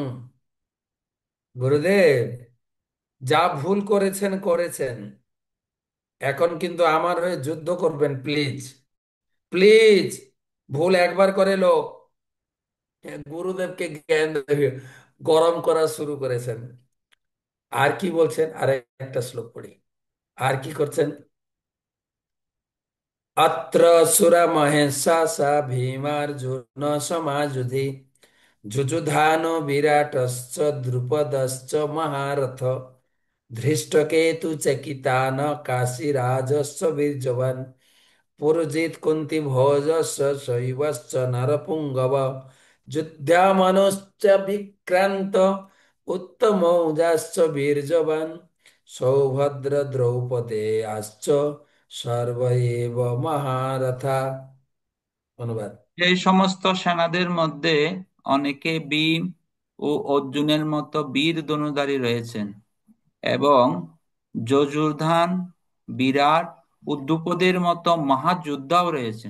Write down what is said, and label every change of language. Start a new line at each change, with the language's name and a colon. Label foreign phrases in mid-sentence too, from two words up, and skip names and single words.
Bangla: গুরুদেব যা ভুল করেছেন করেছেন, এখন কিন্তু আমার হয়ে যুদ্ধ করবেন
English: please, please.
Bangla: ভুল একবার করে লোক, গুরুদেবকে জ্ঞান দেবে, গরম করা শুরু করেছেন। আর কি বলছেন, আর একটা শ্লোক পড়ি। আর কি করছেন?
Sanskrit: अत्र सुरमहेशा भीमार्जुन समायुधि जुजुधानो विराटश्च द्रुपदश्च महारथ धृष्टकेतु चकितान काशीराजस्व वीर्यवान् पुरुजित कुन्ती भोजस्य शैवश्च नरपुङ्गव युध्यामनश्च विक्रान्त उत्तमौजाश्च वीर्यवान् सौभद्र द्रौपदेयाश्च सर्व एव महारथा।
Bangla: অনুবাদ। এই সমস্ত সেনাদের মধ্যে অনেকে ভীম ও অর্জুনের মতো বীর ধনুধারী রয়েছেন, এবং যজুর্ধান, বিরাট ও দ্রুপদের মতো মহাযোদ্ধাও রয়েছেন।